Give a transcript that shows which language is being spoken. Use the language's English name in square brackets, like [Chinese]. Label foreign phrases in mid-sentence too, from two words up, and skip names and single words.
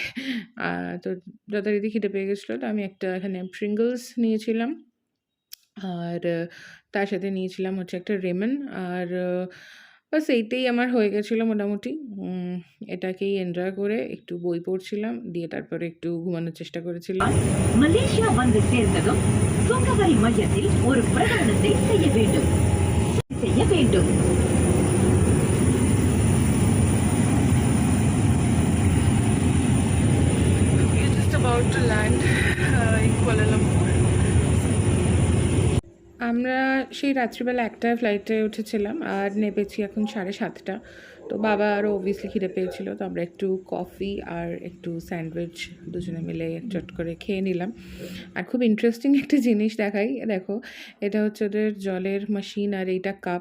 [Bangla] তো যথারীতি খিদে পেয়ে গেছিলো, তো আমি একটা এখানে প্রিঙ্গলস নিয়েছিলাম, আর তার সাথে নিয়েছিলাম হচ্ছে একটা রেমন। আর বাস এইটাই আমার হয়ে গেছিলো মোটামুটি। এটাকেই এনজয় করে একটু বই পড়ছিলাম, দিয়ে তারপরে একটু ঘুমানোর চেষ্টা করেছিলাম। [Tamil] மலேசியா வந்து சேர்ந்ததும் சுங்கவரி மையத்தில் ஒரு பிரகடனத்தை செய்ய வேண்டும். [English] We're just about to land in Kuala Lumpur. [Bangla] আমরা সেই রাত্রিবেলা 1টায় ফ্লাইটে উঠেছিলাম, আর নেমেছি এখন 7:30। তো বাবা আরও অবভিয়াসলি খিদে পেয়েছিল, তো আমরা একটু কফি আর একটু স্যান্ডউইচ দুজনে মিলে চট করে খেয়ে নিলাম। আর খুব ইন্টারেস্টিং একটা জিনিস দেখাই, দেখো, এটা হচ্ছে ওদের জলের মেশিন, আর এইটা কাপ।